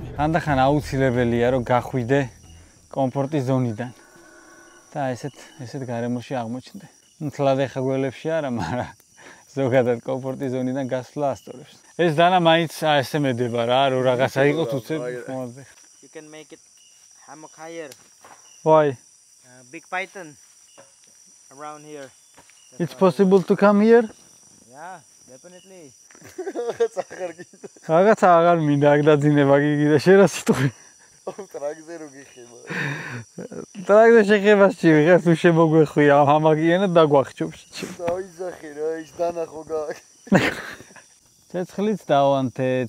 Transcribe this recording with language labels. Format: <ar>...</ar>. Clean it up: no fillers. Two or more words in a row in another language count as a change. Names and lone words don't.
<ka>ხანდახან აუცილებელია რომ გახვიდე კომფორტის ზონიდან. და ესეთ გარემოში აღმოჩნდე. მთლად ეხა გველებში არა, მაგრამ ზოგადად კომფორტის ზონიდან გასვლა ასწორებს. ეს დანა მაინც ესე მედება რა, რომ რაღაცა იყოს უცებ მომავალზე.</ka> <en>You can make it hammock higher. Why? Big python around here. It's possible to come here? Yeah, definitely.</en> <ka>რაღაცა აღარ მინდა აქ დაძინება გიგი და შენ რა სიტყვი? ტრაგზე რო გიხება. ტრაგზე შეხებაში ვიღაც თუ შემოგვეხვია ამაგიანად დაგვახჩობს. დაიზახე რა, ის დანახო გააკ. ცეცხლიც დავანთეთ.</ka>